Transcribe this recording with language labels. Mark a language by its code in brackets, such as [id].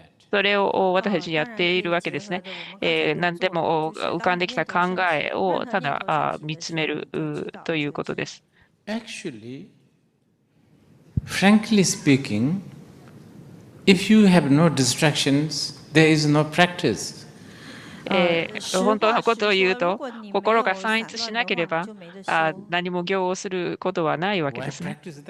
[ja] それを私たちやっているわけですね。何でも浮かんできた考えをただ見つめるということです。 [en] Actually, frankly speaking, if you have no distractions, there is no practice. [ja] 本当のことを言うと、心が散逸しなければ何も行をすることはないわけですね。